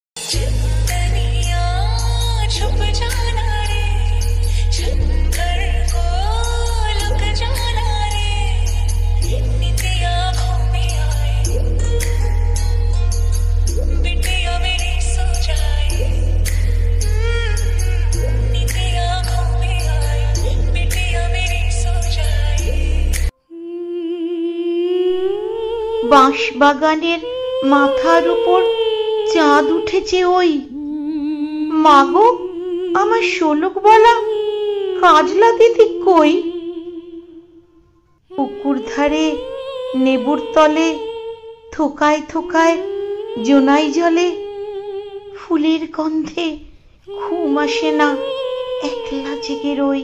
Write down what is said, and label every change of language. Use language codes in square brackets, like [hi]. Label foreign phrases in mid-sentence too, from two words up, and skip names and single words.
[hi] चंदनिया छुप जाना रे, शंकर को लुक जाना रे, निंदिया आँखों में आए, बिटिया मेरी सो जाए, निंदिया आँखों में आए, बिटिया मेरी सो जाए। [bn] বাঁশ বাগানের মাথার উপর চাঁদ উঠেছে ওই। মাগো, আমার শোলক বলা কাজলা দিদি কই? পুকুর ধারে নেবুর তলে থোকায় থোকায় জোনাই জলে, ফুলের গন্ধে ঘুম আসে না, একলা জেগে রই।